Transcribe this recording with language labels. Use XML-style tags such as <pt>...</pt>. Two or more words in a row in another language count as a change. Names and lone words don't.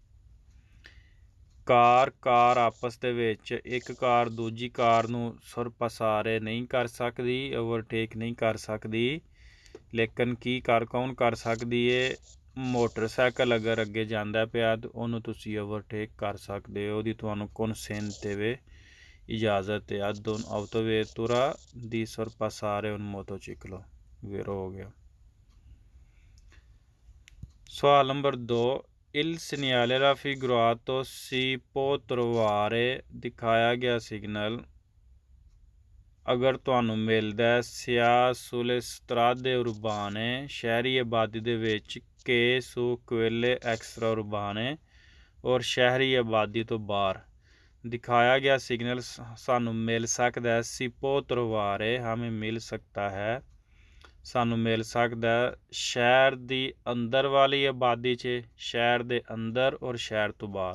<pa>ਕਾਰ ਆਪਸ ਦੇ ਵਿੱਚ ਇੱਕ ਕਾਰ ਦੂਜੀ ਕਾਰ ਨੂੰ ਸੁਰਪਸਾਰੇ ਨਹੀਂ ਕਰ ਸਕਦੀ, ਓਵਰਟੇਕ ਨਹੀਂ ਕਰ ਸਕਦੀ। ਲੇਕਿਨ ਕੌਣ ਕਰ ਸਕਦੀ ਹੈ? ਮੋਟਰਸਾਈਕਲ ਅਗਰ ਅੱਗੇ ਜਾਂਦਾ ਪਿਆ ਤਾਂ ਉਹਨੂੰ ਤੁਸੀਂ ਓਵਰਟੇਕ ਕਰ ਸਕਦੇ ਹੋ, ਉਹਦੀ ਤੁਹਾਨੂੰ consente ਵੇ ਇਜਾਜ਼ਤ ਹੈ।</pa> <it>ad un autovettura di sorpassare un motociclo</it> <pa>ਵੇਰੋ ਹੋ ਗਿਆ। ਸਵਾਲ ਨੰਬਰ 2,</pa> <it>il segnale raffigurato si può trovare</it> <pa>ਦਿਖਾਇਆ ਗਿਆ ਸਿਗਨਲ ਅਗਰ ਤੁਹਾਨੂੰ ਮਿਲਦਾ ਸਿਆ</pa> <it>sulle strade urbane</it> <pa>ਸ਼ਹਿਰੀ ਆਬਾਦੀ ਦੇ ਵਿੱਚ ਕਿ</pa> <it>su quelle extra urbane</it> <pa>ਔਰ ਸ਼ਹਿਰੀ ਆਬਾਦੀ ਤੋਂ ਬਾਹਰ ਦਿਖਾਇਆ ਗਿਆ ਸਿਗਨਲ ਸਾਨੂੰ ਮਿਲ ਸਕਦਾ ਹੈ।</pa> <it>si può trovare</it> <pa>ਹਮੇਂ ਮਿਲ ਸਕਦਾ ਹੈ, ਸਾਨੂੰ ਮਿਲ ਸਕਦਾ ਸ਼ਹਿਰ ਦੀ ਅੰਦਰ ਵਾਲੀ ਆਬਾਦੀ 'ਚ, ਸ਼ਹਿਰ ਦੇ ਅੰਦਰ ਔਰ ਸ਼ਹਿਰ ਤੋਂ ਬਾਹਰ।</pa>